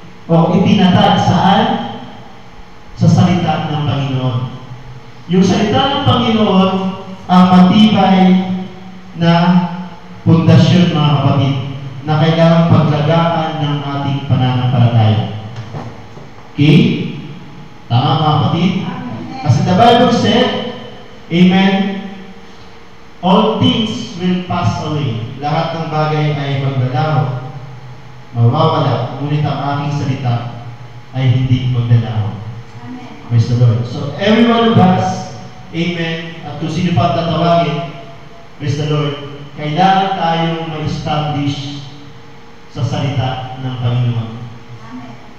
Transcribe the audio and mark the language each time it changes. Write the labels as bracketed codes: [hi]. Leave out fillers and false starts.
[tl] O itinatag saan? Sa salita ng Panginoon. Yung salita ng Panginoon ang matibay na pundasyon, mga kapatid, na kailangang paglagaan ng ating pananampalataya. Okay? Tama, mga kapatid? [en] Kasi the Bible said, Amen, all things will pass away. [tl] Lahat ng bagay ay maglalaho, mawawala, ngunit ang aking salita ay hindi maglalaho. Praise the Lord. So, every one of us, Amen, at kung sino pa tatawagin, praise the Lord, kailangan tayong ma-establish sa salita ng Panginoon. Amen.